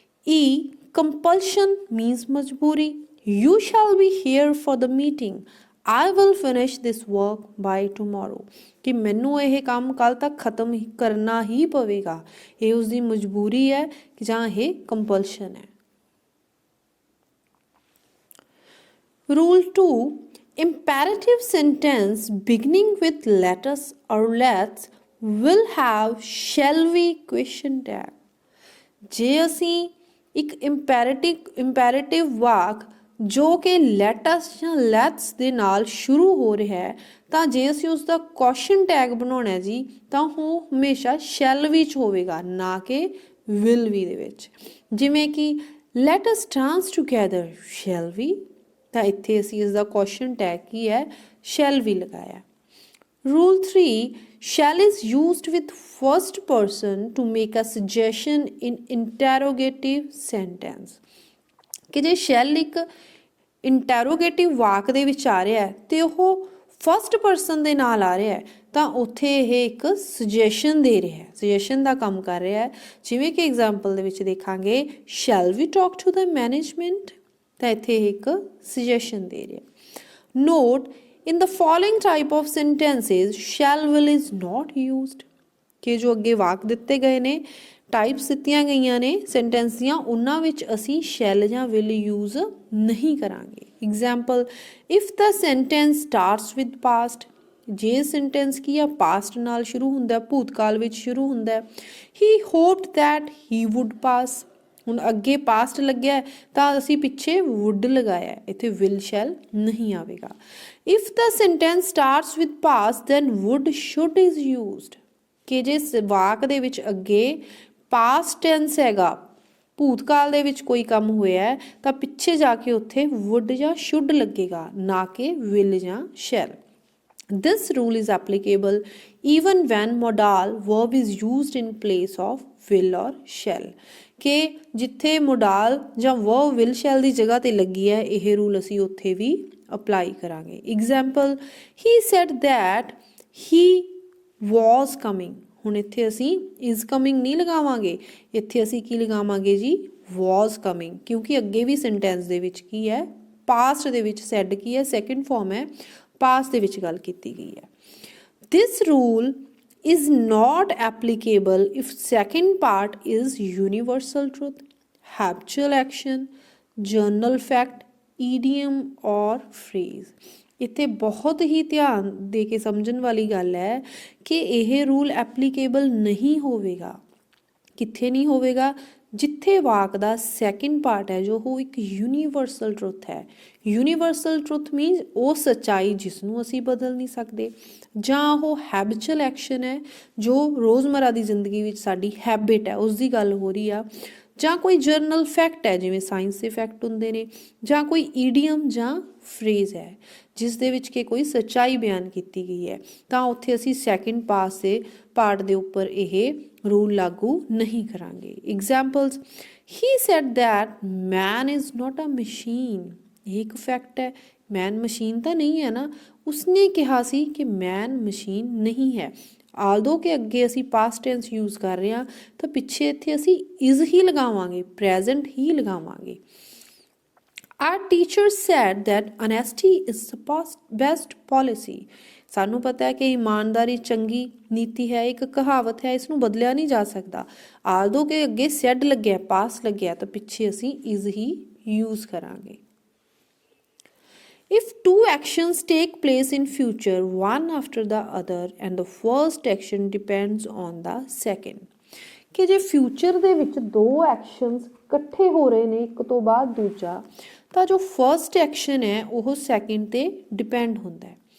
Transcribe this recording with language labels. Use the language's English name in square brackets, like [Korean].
[English] E, compulsion means majboori, you shall be here for the meeting, I will finish this work by tomorrow, [Punjabi] ਕਿ ਮੈਨੂੰ ਇਹ ਕੰਮ ਕੱਲ ਤੱਕ ਖਤਮ ਕਰਨਾ ਹੀ ਪਵੇਗਾ, ਇਹ ਉਸਦੀ ਮਜਬੂਰੀ ਹੈ ਜਾਂ ਇਹ ਕੰਪਲਸ਼ਨ ਹੈ। [English] Rule 2, imperative sentence beginning with let us or let's will have shall we question tag। [Punjabi] ਜੇ ਅਸੀਂ ਇੱਕ ਇੰਪੈਰੇਟਿਵ ਵਾਕ ਜੋ ਕਿ let us ਜਾਂ let's ਦੇ ਨਾਲ ਸ਼ੁਰੂ ਹੋ ਰਿਹਾ ਹੈ ਤਾਂ ਜੇ ਅਸੀਂ ਉਸ ਦਾ ਕੁਐਸਚਨ ਟੈਗ ਬਣਾਉਣਾ ਹੈ ਜੀ ਤਾਂ ਉਹ ਹਮੇਸ਼ਾ shall ਵੀ 'ਚ ਹੋਵੇਗਾ ਨਾ ਕਿ will ਵੀ ਦੇ ਵਿੱਚ। ਜਿਵੇਂ ਕਿ [English] let us dance together shall we, [Punjabi] ਤਾਂ ਇੱਥੇ ਅਸੀਂ ਇਸ ਦਾ ਕੁਐਸਚਨ ਟੈਗ ਕੀ ਹੈ shall ਵੀ ਲਗਾਇਆ। [English] Rule 3, shall is used with first person to make a suggestion in interrogative sentence। [Punjabi] ਕਿ ਜੇ shall ਇੱਕ ਇੰਟੈਰੋਗੇਟਿਵ ਵਾਕ ਦੇ ਵਿੱਚ ਆ ਰਿਹਾ ਹੈ ਤੇ ਉਹ ਫਸਟ ਪਰਸਨ ਦੇ ਨਾਲ ਆ ਰਿਹਾ ਹੈ ਤਾਂ ਉੱਥੇ ਇਹ ਇੱਕ ਸੁਜੈਸ਼ਨ ਦੇ ਰਿਹਾ ਹੈ, ਸੁਜੈਸ਼ਨ ਦਾ ਕੰਮ ਕਰ ਰਿਹਾ ਹੈ। ਜਿਵੇਂ ਕਿ ਐਗਜ਼ਾਮਪਲ ਦੇ ਵਿੱਚ ਦੇਖਾਂਗੇ [English] shall we talk to the management, [Punjabi] ਤਾਂ ਇੱਥੇ ਇਹ ਇੱਕ ਸੁਜੈਸ਼ਨ ਦੇ ਰਿਹਾ। [English] Note in the following type of sentences shall will is not used। [Punjabi] ਕਿ ਜੋ ਅੱਗੇ ਵਾਕ ਦਿੱਤੇ ਗਏ ਨੇ ਟਾਈਪਸ ਦਿੱਤੀਆਂ ਗਈਆਂ ਨੇ ਸੈਂਟੈਂਸ ਦੀਆਂ ਉਹਨਾਂ ਵਿੱਚ ਅਸੀਂ shall ਜਾਂ will ਯੂਜ਼ ਨਹੀਂ ਕਰਾਂਗੇ। Example [English] if the sentence starts with past, [Punjabi] ਜੇ ਸੈਂਟੈਂਸ ਕੀ ਆ ਪਾਸਟ ਨਾਲ ਸ਼ੁਰੂ ਹੁੰਦਾ ਭੂਤਕਾਲ ਵਿੱਚ ਸ਼ੁਰੂ ਹੁੰਦਾ [English] he hoped that he would pass, [Punjabi] ਹੁਣ ਅੱਗੇ ਪਾਸਟ ਲੱਗਿਆ ਤਾਂ ਅਸੀਂ ਪਿੱਛੇ would ਲਗਾਇਆ ਇੱਥੇ will shall ਨਹੀਂ ਆਵੇਗਾ। [English] if the sentence starts with past then would should is used। [Punjabi] ਕਿ ਜੇ ਵਾਕ ਦੇ ਵਿੱਚ ਅੱਗੇ ਪਾਸਟ ਟੈਂਸ ਹੈਗਾ ਭੂਤਕਾਲ ਦੇ ਵਿੱਚ ਕੋਈ ਕੰਮ ਹੋਇਆ ਤਾਂ ਪਿੱਛੇ ਜਾ ਕੇ ਉੱਥੇ would ਜਾਂ should ਲੱਗੇਗਾ ਨਾ ਕਿ will ਜਾਂ shall। [English] This rule is applicable even when modal verb is used in place of will or shall। [Punjabi] ਕਿ ਜਿੱਥੇ modal ਜਾਂ verb will shall ਦੀ ਜਗ੍ਹਾ ਤੇ ਲੱਗੀ ਹੈ ਇਹ ਰੂਲ ਅਸੀਂ ਉੱਥੇ ਵੀ ਅਪਲਾਈ ਕਰਾਂਗੇ। Example [English] he said that he was coming, [Punjabi] ਹੁਣ ਇੱਥੇ ਅਸੀਂ is coming ਨਹੀਂ ਲਗਾਵਾਂਗੇ ਇੱਥੇ ਅਸੀਂ ਕੀ ਲਗਾਵਾਂਗੇ ਜੀ was coming, ਕਿਉਂਕਿ ਅੱਗੇ ਵੀ ਸੈਂਟੈਂਸ ਦੇ ਵਿੱਚ ਕੀ ਹੈ ਪਾਸਟ ਦੇ ਵਿੱਚ said ਕੀ ਹੈ ਸੈਕਿੰਡ ਫਾਰਮ ਹੈ ਪਾਸਟ ਦੇ ਵਿੱਚ ਗੱਲ ਕੀਤੀ ਗਈ ਹੈ। [English] This rule is not applicable if second part is universal truth, habitual action, journal fact, idiom or phrase। [Punjabi] ਇੱਥੇ ਬਹੁਤ ਹੀ ਧਿਆਨ ਦੇ ਕੇ ਸਮਝਣ ਵਾਲੀ ਗੱਲ ਹੈ ਕਿ ਇਹ ਰੂਲ ਐਪਲੀਕੇਬਲ ਨਹੀਂ ਹੋਵੇਗਾ। ਕਿੱਥੇ ਨਹੀਂ ਹੋਵੇਗਾ? ਜਿੱਥੇ ਵਾਕ ਦਾ ਸੈਕਿੰਡ ਪਾਰਟ ਹੈ ਜੋ ਉਹ ਇੱਕ ਯੂਨੀਵਰਸਲ ਟਰੁੱਥ ਹੈ। ਯੂਨੀਵਰਸਲ ਟਰੁੱਥ ਮੀਨਸ ਉਹ ਸੱਚਾਈ ਜਿਸ ਨੂੰ ਅਸੀਂ ਬਦਲ ਨਹੀਂ ਸਕਦੇ, ਜਾਂ ਉਹ ਹੈਬਿਚੁਅਲ ਐਕਸ਼ਨ ਹੈ ਜੋ ਰੋਜ਼ਮਰਾ ਦੀ ਜ਼ਿੰਦਗੀ ਵਿੱਚ ਸਾਡੀ ਹੈਬਿਟ ਹੈ ਉਸ ਦੀ ਗੱਲ ਹੋ ਰਹੀ ਆ, ਜਾਂ ਕੋਈ ਜਰਨਲ ਫੈਕਟ ਹੈ ਜਿਵੇਂ ਸਾਇੰਸ ਦੇ ਫੈਕਟ ਹੁੰਦੇ ਨੇ, ਜਾਂ ਕੋਈ ਈਡੀਅਮ ਜਾਂ ਫਰੇਜ਼ ਹੈ ਜਿਸ ਦੇ ਵਿੱਚ ਕਿ ਕੋਈ ਸੱਚਾਈ ਬਿਆਨ ਕੀਤੀ ਗਈ ਹੈ, ਤਾਂ ਉੱਥੇ ਅਸੀਂ ਸੈਕਿੰਡ ਪਾਰਟ ਦੇ ਉੱਪਰ ਇਹ ਰੂਲ ਲਾਗੂ ਨਹੀਂ ਕਰਾਂਗੇ। Examples [English] he said that man is not a machine, [Punjabi] ਇਹ ਇੱਕ ਫੈਕਟ ਹੈ, ਮੈਨ ਮਸ਼ੀਨ ਤਾਂ ਨਹੀਂ ਹੈ ਨਾ, ਉਸਨੇ ਕਿਹਾ ਸੀ ਕਿ ਮੈਨ ਮਸ਼ੀਨ ਨਹੀਂ ਹੈ। ਆਲਦੋ ਕਿ ਅੱਗੇ ਅਸੀਂ ਪਾਸਟ ਟੈਂਸ ਯੂਜ਼ ਕਰ ਰਹੇ ਹਾਂ ਤਾਂ ਪਿੱਛੇ ਇੱਥੇ ਅਸੀਂ ਇਜ਼ ਹੀ ਲਗਾਵਾਂਗੇ, ਪ੍ਰੈਜ਼ੈਂਟ ਹੀ ਲਗਾਵਾਂਗੇ। [English] Our teacher said that honesty is the best policy। [Punjabi] ਸਾਨੂੰ ਪਤਾ ਹੈ ਕਿ ਇਮਾਨਦਾਰੀ ਚੰਗੀ ਨੀਤੀ ਹੈ, ਇੱਕ ਕਹਾਵਤ ਹੈ, ਇਸ ਨੂੰ ਬਦਲਿਆ ਨਹੀਂ ਜਾ ਸਕਦਾ। ਆਲਦੋ ਕਿ ਅੱਗੇ ਸੈਡ ਲੱਗਿਆ ਪਾਸ ਲੱਗਿਆ ਤਾਂ ਪਿੱਛੇ ਅਸੀਂ ਇਜ਼ ਹੀ ਯੂਜ਼ ਕਰਾਂਗੇ। [English] If two actions take place in future one after the other and the first action depends on the second, [Punjabi] ਕਿ ਜੇ ਫਿਊਚਰ ਦੇ ਵਿੱਚ ਦੋ ਐਕਸ਼ਨਸ ਇਕੱਠੇ ਹੋ ਰਹੇ ਨੇ ਇੱਕ ਤੋਂ ਬਾਅਦ ਦੂਜਾ ਤਾਂ ਜੋ ਫਰਸਟ ਐਕਸ਼ਨ ਹੈ ਉਹ ਸੈਕਿੰਡ ਤੇ ਡਿਪੈਂਡ ਹੁੰਦਾ ਹੈ।